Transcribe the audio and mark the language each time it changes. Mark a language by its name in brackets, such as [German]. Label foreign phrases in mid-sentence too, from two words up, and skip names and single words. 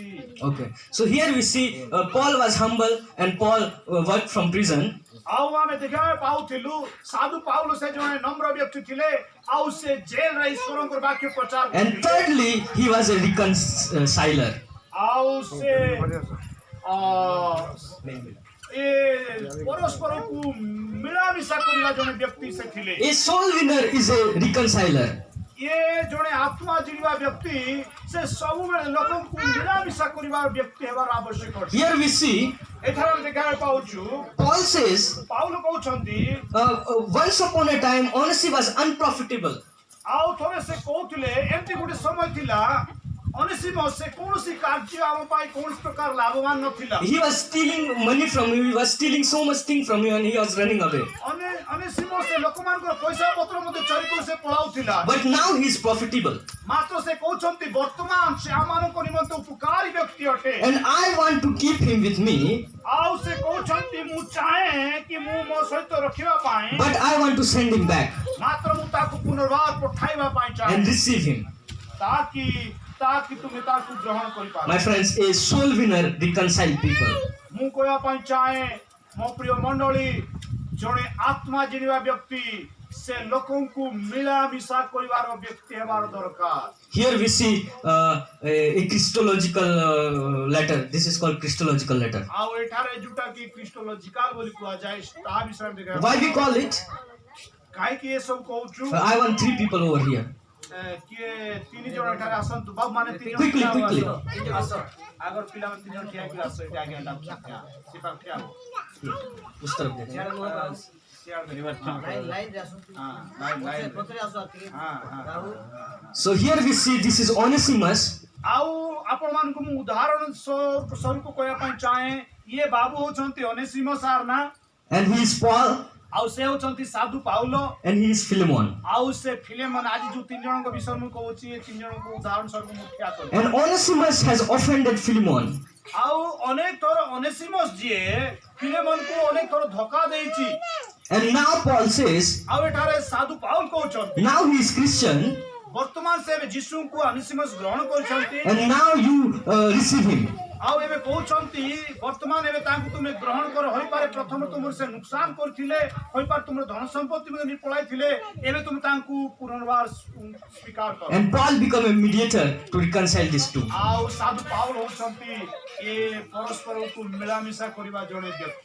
[English] okay. So here we see Paul was humble and Paul worked from prison. [Odia] ଆଉ ଆମେ ଦେଖିବାକୁ ପାଉଥିଲୁ ସାଧୁ ପାଉଲ ସେ ଜଣେ ନମ୍ର ବ୍ୟକ୍ତି ଥିଲେ, ଆଉ ସେ ଜେଲରେ ଈଶ୍ୱରଙ୍କର ବାକ୍ୟ ପ୍ରଚାର [English] And [Odia] କରୁଥିଲେ। [English] thirdly, he was a reconciler. [Odia] ଆଉ ସେ ଏ ପରସ୍ପରକୁ ମିଳାମିଶା କରିବା ଜଣେ ବ୍ୟକ୍ତି ସେ ଥିଲେ। [English] A soul winner is a reconciler. [Odia] ଇଏ ଜଣେ ଆତ୍ମା ଜିଣିବା ବ୍ୟକ୍ତି, ସେ ସବୁବେଳେ ଲୋକଙ୍କୁ ମିଳାମିଶା କରିବା ବ୍ୟକ୍ତି ହେବାର ଆବଶ୍ୟକ ଅଛି। [English] Here we see [Odia] ଏଠାରେ ଆମେ ଦେଖିବାକୁ ପାଉଛୁ [English] Paul says, [Odia] ପାଉଲ କହୁଛନ୍ତି, [English] once upon a time, Onesimus was unprofitable. [Odia] ଆଉ ଥରେ ସେ କହୁଥିଲେ ଏମିତି ଗୋଟେ ସମୟ ଥିଲା ଅନେସିମସ୍ ସେ କୌଣସି କାର୍ଯ୍ୟ ଆମ ପାଇଁ କୌଣସି ପ୍ରକାର ଲାଭବାନ ନଥିଲା। [English] He was stealing money from you. He was stealing so much thing from you, and he was running away. [Odia] ଅନେସିମସ୍ ସେ ଲୋକମାନଙ୍କର ପଇସା ପତ୍ର ମଧ୍ୟ ଚୋରି କରି ସେ ପଳାଉଥିଲା। [English] But now he is profitable, [Odia] ମାତ୍ର ସେ କହୁଛନ୍ତି ବର୍ତ୍ତମାନ ସେ ଆମମାନଙ୍କ ନିମନ୍ତେ ଉପକାରୀ ବ୍ୟକ୍ତି ଅଟେ। [English] and I want to keep him with me. [Odia] ଆଉ ସେ କହୁଛନ୍ତି ମୁଁ ଚାହେଁ କି ମୁଁ ମୋ ସହିତ ରଖିବା ପାଇଁ, [English] But I want to send him back [Odia] ମାତ୍ର ମୁଁ ତାକୁ ପୁନର୍ବାର ପଠାଇବା ପାଇଁ ଚାହେଁ, [English] and receive him. [Odia] ତାକି ତୁମେ ତାକୁ ଗ୍ରହଣ କରିପାର। [English] My friends, a soul winner reconcile people. [Odia] ମୁଁ କହିବା ପାଇଁ ଚାହେଁ ମୋ ପ୍ରିୟ ମଣ୍ଡଳୀ, ଜଣେ ଆତ୍ମା ଜିଣିବା ବ୍ୟକ୍ତି ସେ ଲୋକଙ୍କୁ ମିଳାମିଶା କରିବାର ବ୍ୟକ୍ତି ହେବାର ଦରକାର। [English] Here we see a Christological letter. This is called Christological letter. [Odia] ଆଉ ଏଠାରେ ଯୋଉଟା କି କ୍ରିଷ୍ଟୋଲୋଜିକାଲ ବୋଲି କୁହାଯାଏ, ତାହା ବିଷୟରେ ଆମେ ଦେଖିବା। [English] Why we call it? [Odia] କାହିଁକି ଏସବୁ କହୁଛୁ? [English] I want 3 people over here. [Odia] କିଏ 3 ଜଣ ଏଠାରେ ଆସନ୍ତୁ, ବାବୁ ମାନେ 3 ଜଣ [English] Quickly, [Odia] ଠିଆ ହୁଅ, [English] quickly. [Odia] ଆସ। ଆଗର ପିଲାମାନେ 3 ଜଣ ଠିଆ ହେଇକି ଆସ, ଏଠି ଆଜ୍ଞା ସେ ପାଖ ଠିଆ ହୁଅ। [Hindi] उस तरफ देखो. [Odia] ସିଆଡ଼େ ଧରିବାର ଠିକ। [English] So here we see this is Onesimus. [Odia] ଆଉ ଆପଣମାନଙ୍କୁ ମୁଁ ଉଦାହରଣ ସ୍ୱରୂପ କହିବା ପାଇଁ ଚାହେଁ, ଇଏ ବାବୁ ହଉଛନ୍ତି ଅନେସିମସ୍ ସାର୍ ନା, [English] And he is Paul, [Odia] ଆଉ ସେ ହଉଛନ୍ତି ସାଧୁ ପାଉଲ, [English] and he is Philemon. [Odia] ଆଉ ସେ ଫିଲେମନ। ଆଜି ଯୋଉ 3 ଜଣଙ୍କ ବିଷୟରେ ମୁଁ କହୁଛି, ଏ 3 ଜଣଙ୍କୁ ଉଦାହରଣ ସ୍ୱରୂପ ମୁଁ ଠିଆ କରୁଛି। [English] And Onesimus has offended Philemon. [Odia] ଆଉ ଅନେକ ଥର ଅନେସିମସ୍ ଯିଏ ଫିଲେମନକୁ ଅନେକ ଥର ଧୋକା ଦେଇଛି। [English] And now Paul says, [Odia] ଆଉ ଏଠାରେ ସାଧୁ ପାଉଲ କହୁଛନ୍ତି, [English] now he is Christian, [Odia] ବର୍ତ୍ତମାନ ସେ ଏବେ ଯୀଶୁଙ୍କୁ ଅନେସିମସ୍ ଗ୍ରହଣ କରିଛନ୍ତି, [English] and now you receive him. [Odia] ଆଉ ଏବେ କହୁଛନ୍ତି ବର୍ତ୍ତମାନ ଏବେ ତାଙ୍କୁ ତୁମେ ଗ୍ରହଣ କର। ହୋଇପାରେ ପ୍ରଥମେ ତୁମର ସେ ନୁକସାନ କରିଥିଲେ, ହୋଇପାରେ ତୁମର ଧନ ସମ୍ପତ୍ତି ମଧ୍ୟ ପଳାଇଥିଲେ, ଏବେ ତୁମେ ତାଙ୍କୁ ପୁନର୍ବାର ସ୍ୱୀକାର କର। [English] And Paul become a mediator to reconcile these two. [Odia] ଆଉ ସାଧୁ ପାଉଲ ହଉଛନ୍ତି ଏ ପରସ୍ପରକୁ ମିଳାମିଶା କରିବା ଜଣେ ବ୍ୟକ୍ତି।